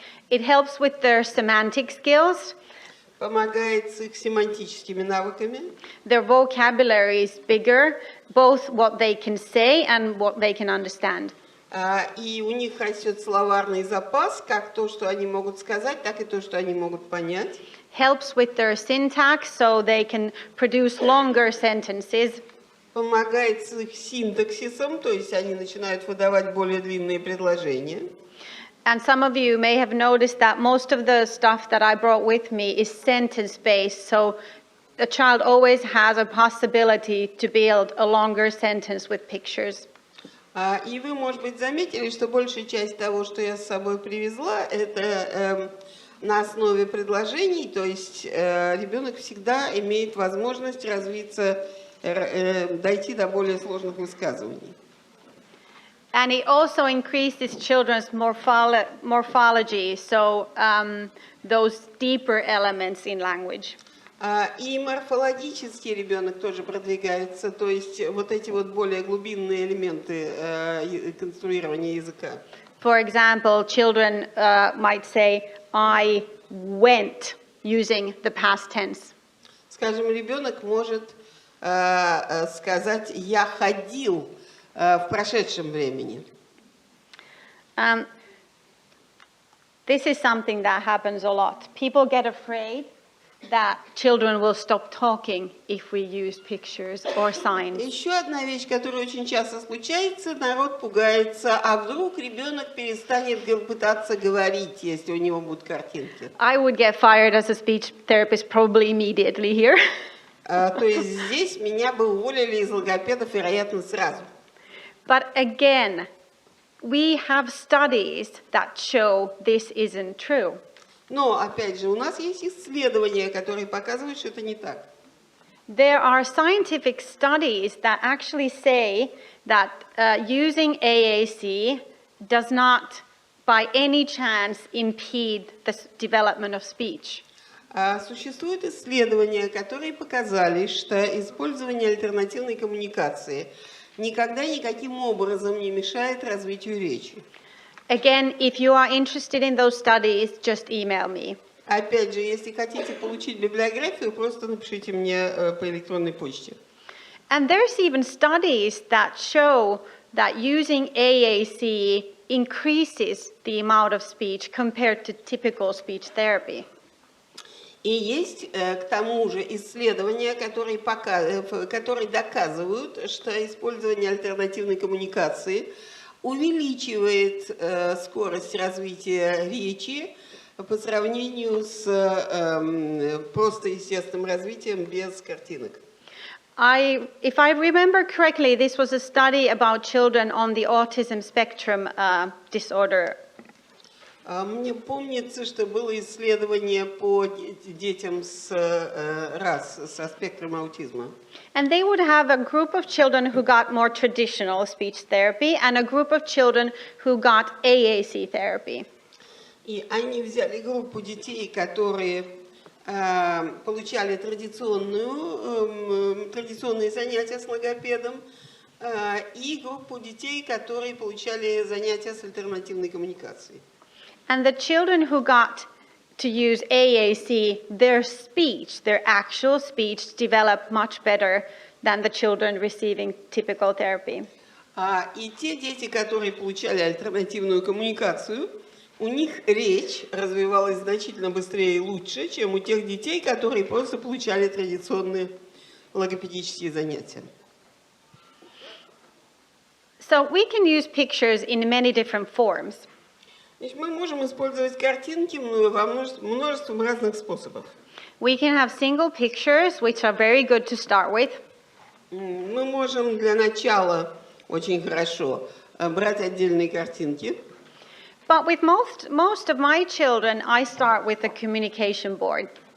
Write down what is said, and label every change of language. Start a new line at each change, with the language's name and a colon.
English: It helps with their semantic skills.
Russian: Помогает с их семантическими навыками.
English: Their vocabulary is bigger, both what they can say and what they can understand.
Russian: И у них растет словарный запас, как то, что они могут сказать, так и то, что они могут понять.
English: Helps with their syntax so they can produce longer sentences.
Russian: Помогает с их синтаксисом, то есть они начинают выдавать более длинные предложения.
English: And some of you may have noticed that most of the stuff that I brought with me is sentence-based, so a child always has a possibility to build a longer sentence with pictures.
Russian: И вы, может быть, заметили, что большая часть того, что я с собой привезла, это на основе предложений, то есть ребенок всегда имеет возможность развиться, дойти до более сложных высказываний.
English: And it also increases children's morphology, so those deeper elements in language.
Russian: И морфологически ребенок тоже продвигается, то есть вот эти вот более глубинные элементы конструирования языка.
English: For example, children might say, I went, using the past tense.
Russian: Скажем, ребенок может сказать «я ходил» в прошедшем времени.
English: This is something that happens a lot. People get afraid that children will stop talking if we use pictures or signs.
Russian: Еще одна вещь, которая очень часто случается, народ пугается, а вдруг ребенок перестанет пытаться говорить, если у него будут картинки.
English: I would get fired as a speech therapist probably immediately here.
Russian: То есть здесь меня бы уволили из логопедов, вероятно, сразу.
English: But again, we have studies that show this isn't true.
Russian: Но, опять же, у нас есть исследования, которые показывают, что это не так.
English: There are scientific studies that actually say that using AAC does not by any chance impede the development of speech.
Russian: Существуют исследования, которые показали, что использование альтернативной коммуникации никогда никаким образом не мешает развитию речи.
English: Again, if you are interested in those studies, just email me.
Russian: Опять же, если хотите получить библиографию, просто напишите мне по электронной почте.
English: And there's even studies that show that using AAC increases the amount of speech compared to typical speech therapy.
Russian: И есть к тому же исследования, которые доказывают, что использование альтернативной коммуникации увеличивает скорость развития речи по сравнению с просто естественным развитием без картинок.
English: If I remember correctly, this was a study about children on the autism spectrum disorder.
Russian: Мне помнится, что было исследование по детям со спектром аутизма.
English: And they would have a group of children who got more traditional speech therapy and a group of children who got AAC therapy.
Russian: И они взяли группу детей, которые получали традиционные занятия с логопедом, и группу детей, которые получали занятия с альтернативной коммуникацией.
English: And the children who got to use AAC, their speech, their actual speech, developed much better than the children receiving typical therapy.
Russian: И те дети, которые получали альтернативную коммуникацию, у них речь развивалась значительно быстрее и лучше, чем у тех детей, которые просто получали традиционные логопедические занятия.
English: So we can use pictures in many different forms.
Russian: Значит, мы можем использовать картинки во множеством разных способов.
English: We can have single pictures, which are very good to start with.
Russian: Мы можем для начала очень хорошо брать отдельные картинки.
English: But with most of my children, I start with a communication board.